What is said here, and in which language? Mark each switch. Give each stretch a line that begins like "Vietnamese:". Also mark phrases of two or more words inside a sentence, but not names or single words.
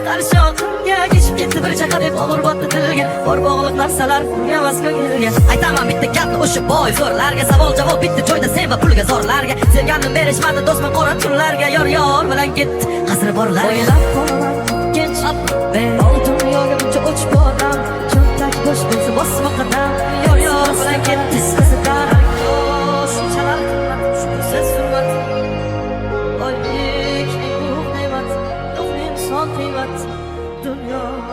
Uzbek: Qarshi oqimga kechib ketdi bir chaqa deb og'ir botdi dilga. Bor bog'liq narsalar pulga emas, ko'ngilga. Aytaman bitta gapni, o'sha boy zo'rlarga. Savol-javob bitta joyda, sen va pulga zorlarga. Sevganni berishmadi, do'stman qora tunlarga. Yor, yor bilan ketdi, qasri borlarga. O'ylab qolaman, kech,
English: Up, men down.
Uzbek: dunyoga buncha o'chib boram. Cho'ntak bo'sh bo'lsa, bosma qadam. Yor, yor bilan ketdi, qasri borlarga. Shunchalar qimmat, shukursiz hurmat. Oylik, ulug' ne'mat, yo'q inson qiymat, dunyo.